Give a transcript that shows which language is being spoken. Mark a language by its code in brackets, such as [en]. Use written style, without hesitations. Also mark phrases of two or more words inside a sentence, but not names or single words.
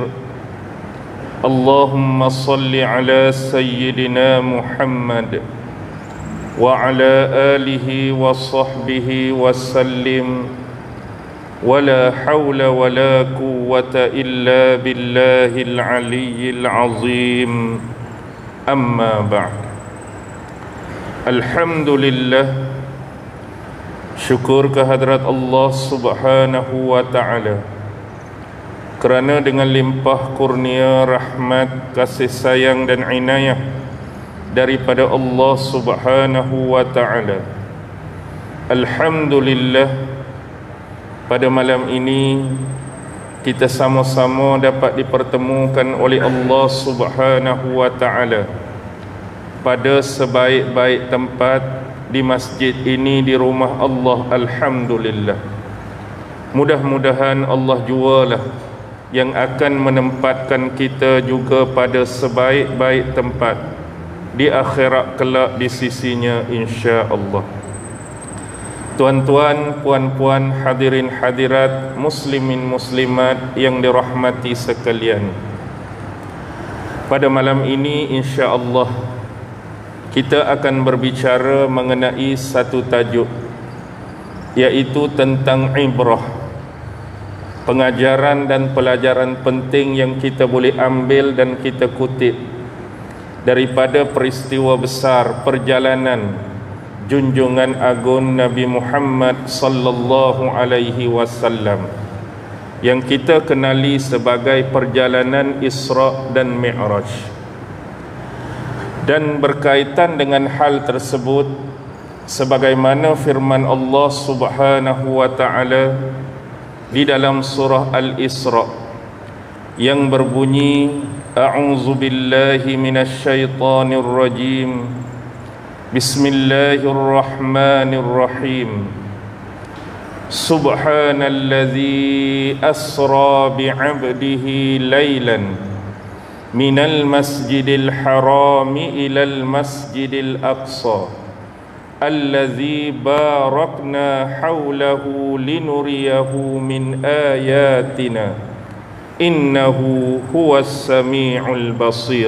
[ar] اللهم صل على سيدنا محمد وعلى آله وصحبه وسلم. ولا حول ولا قوة إلا بالله العلي العظيم. أما بعد. Alhamdulillah, [ms] syukur kehadrat Allah [ar] سبحانه وتعالى, [ms] kerana dengan limpah kurnia, rahmat, kasih sayang dan inayah daripada Allah [ar] سبحانه وتعالى, [ms] alhamdulillah, pada malam ini kita sama-sama dapat dipertemukan oleh Allah [ar] سبحانه وتعالى [ms] pada sebaik-baik tempat di masjid ini, di rumah Allah. Alhamdulillah. Mudah-mudahan Allah jualah yang akan menempatkan kita juga pada sebaik-baik tempat di akhirat kelak di sisinya, insya-Allah. Tuan-tuan, puan-puan, hadirin hadirat, muslimin muslimat yang dirahmati sekalian, pada malam ini insya-Allah kita akan berbicara mengenai satu tajuk, yaitu tentang ibrah, pengajaran dan pelajaran penting yang kita boleh ambil dan kita kutip daripada peristiwa besar perjalanan junjungan agung Nabi Muhammad [ar] صلى الله عليه وسلم [ms] yang kita kenali sebagai perjalanan Isra dan Mi'raj. Dan berkaitan dengan hal tersebut, sebagaimana firman Allah [ar] سبحانه وتعالى [ms] di dalam surah Al-Isra yang berbunyi, [ar] أعوذ بالله من الشيطان الرجيم. Bismillahirrahmanirrahim. سبحان الذي أسرى بعبده ليلا من المسجد الحرام إلى المسجد الأقصى الذي باركنا حوله لنريه من آياتنا إنه هو السميع البصير.